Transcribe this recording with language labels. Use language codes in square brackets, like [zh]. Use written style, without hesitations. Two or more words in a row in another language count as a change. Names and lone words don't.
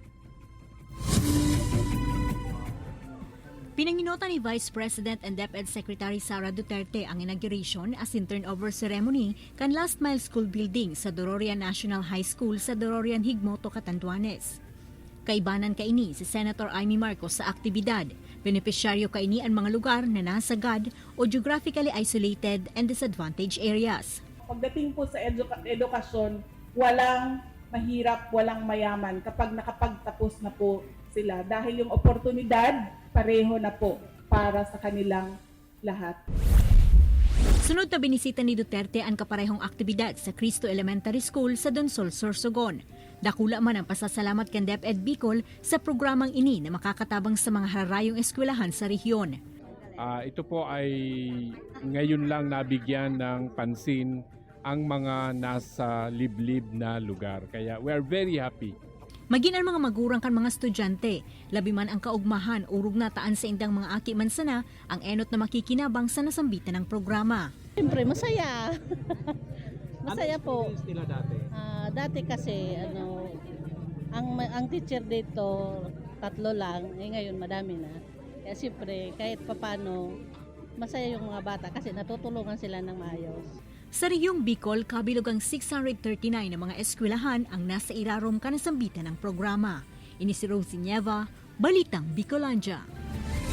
[bik] Pinanginotan ni [en] Vice President and DepEd Secretary [bik] Sara Duterte ang inauguration as in [en] turnover ceremony [bik] kan Last Mile School Building sa Dororian National High School sa Dororian Higmoto, Catanduanes. Kaibanan kaini si Senator Amy Marcos sa aktibidad. Benepisyaryo kaini ang mga lugar na nasagad o [en] geographically isolated and disadvantaged areas. [tl] Pagdating po sa edukasyon, walang mahirap, walang mayaman kapag nakapagtapos na po sila dahil yung oportunidad pareho na po para sa kanilang lahat. Sunod na binisita ni Duterte ang kaparehong aktibidad sa Cristo Elementary School sa Donsol, Sorsogon. [bik] Dakula man ang pasasalamat kan DepEd Bicol sa programang ini na makakatabang sa mga hararayong eskwelahan sa rehiyon. [tl] Ito po ay ngayon lang nabigyan ng pansin ang mga nasa liblib na lugar. Kaya [en] we are very happy. [bik] Maging ang mga magurang kan mga estudyante, labi man ang kaugmahan urog na taan sa indang mga aki man sana ang enot na makikinabang sa nasambitan ng programa. [tl] Siyempre, masaya. Masaya po. Ano nila dati? Dati kasi, ang teacher dito, 3 lang. Ngayon, madami na. Kaya siyempre, kahit papano, masaya yung mga bata kasi natutulungan sila ng maayos. [bik] Sa rehiyong Bicol, kabilog ang 639 na mga eskwelahan ang nasa irarom kanasambitan ng programa. Ini si Rosie Nieva, Balitang Bicolandia.